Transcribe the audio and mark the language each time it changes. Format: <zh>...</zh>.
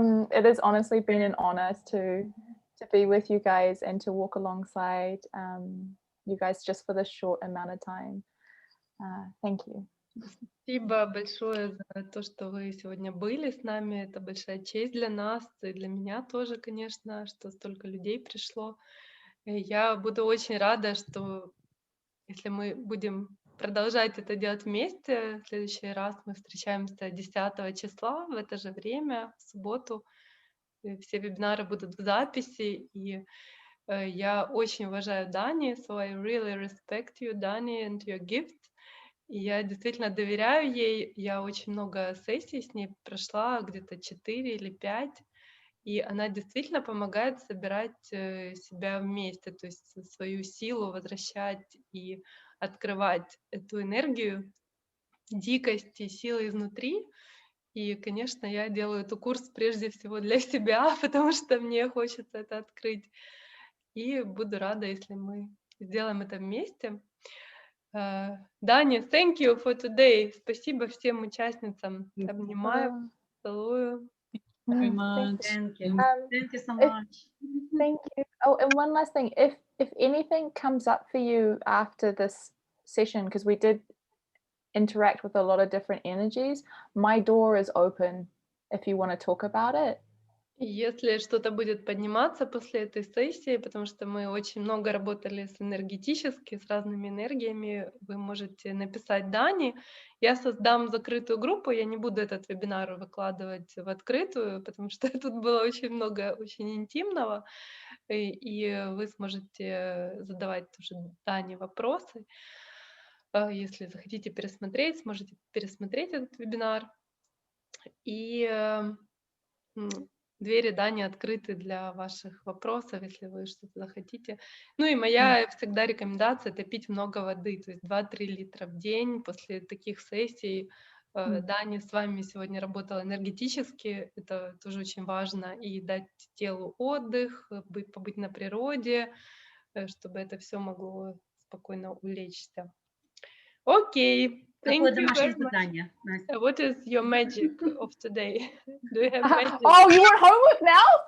<en>It has honestly been an honor to be with you guys and to walk alongside you guys just for this short amount of time. Thank you.</en> <ru>Спасибо большое за то, что вы сегодня были с нами. Это большая честь для нас и для меня тоже, конечно, что столько людей пришло. И я буду очень рада, что если мы будем продолжать это делать вместе, в следующий раз мы встречаемся 10 числа в это же время, в субботу. И все вебинары будут в записи. И я очень уважаю</ru> <en>Дани, so I really respect you, Dani, and your gift.</en> <ru>И я действительно доверяю ей. Я очень много сессий с ней прошла, где-то 4 или 5. И она действительно помогает собирать себя вместе, то есть свою силу возвращать и открывать эту энергию дикости, силы изнутри. И, конечно, я делаю этот курс прежде всего для себя, потому что мне хочется это открыть. И буду рада, если мы сделаем это вместе.</ru> <en>Дани, thank you for today.</en> <ru>Спасибо всем участницам. Обнимаю, целую.</ru> <en>Very much. Thank you. Thank you so if- much. Thank you. Oh, and one last thing. If anything comes up for you after this session, because we did interact with a lot of different energies, my door is open if you want to talk about it.</en> <ru>Если что-то будет подниматься после этой сессии, потому что мы очень много работали с энергетически, с разными энергиями, вы можете написать Дани. Я создам закрытую группу, я не буду этот вебинар выкладывать в открытую, потому что тут было очень много очень интимного, и вы сможете задавать тоже Дане вопросы. Если захотите пересмотреть, сможете пересмотреть этот вебинар. И двери Дани открыты для ваших вопросов, если вы что-то захотите. Ну и моя всегда рекомендация — это пить много воды, то есть 2-3 литра в день после таких сессий. Дани с вами сегодня работала энергетически, это тоже очень важно, и дать телу отдых, побыть на природе, чтобы это все могло спокойно улечься. Окей. Какое</ru> <en>Thank you</en> <ru>домашнее</ru> <en>very much.</en> <ru>задание, Настя?</ru> <en>What is your magic of today? Do you have magic? Oh, you want homework now?</en>